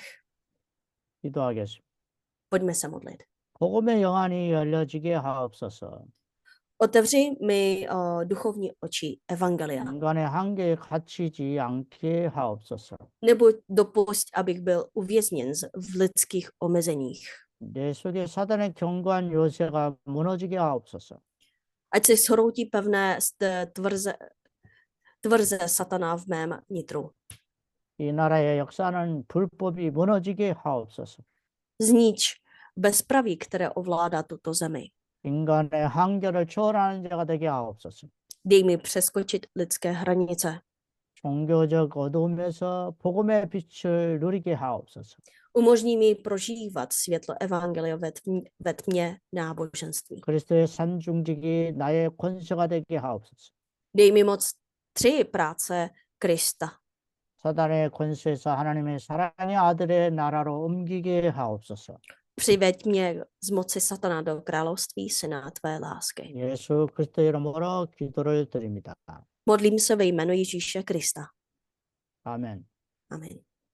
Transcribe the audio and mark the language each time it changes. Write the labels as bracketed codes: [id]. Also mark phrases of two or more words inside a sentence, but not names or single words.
[ko] 기도하겠습니다. [cs] Pojďme se modlit. [ko] 복음의 영안이 열려지게 하옵소서. [cs] Otevři mi duchovní oči Evangelia. [ko] 인간의 한계에 갇히지 않게 하옵소서. [cs] Nebo dopusť, abych byl uvězněn v lidských omezeních. [ko] 내 속에 사단의 견고한 요새가 무너지게 하옵소서. [cs] Ať se shroutí pevné tvrze satana v mém nitru. [ko] 이 나라의 역사는 불법이 무너지게 하옵소서. [cs] Znič bezpraví, které ovládá tuto zemi. [ko] 인간의 한계를 초월하는 자가 되게 하옵소서. [cs] Dej mi přeskočit lidské hranice. [ko] 종교적 어두움에서 복음의 빛을 누리게 하옵소서. [cs] Umožní mi prožívat světlo evangelia ve tmě náboženství. [ko] 그리스도의 산중직이 나의 권세가 되게 하옵소서. [cs] Dej mi moc 3 práce Krista. [ko] 사단의 권세에서 하나님의 사랑의 아들의 나라로 옮기게 하옵소서. [cs] Přiveď mě z moci satana do království syna tvé lásky. [ko] 예수 그리스도 이름으로 기도를 드립니다. [cs] Modlím se ve jménu Ježíše Krista. [ko] 아멘. [cs] Amen.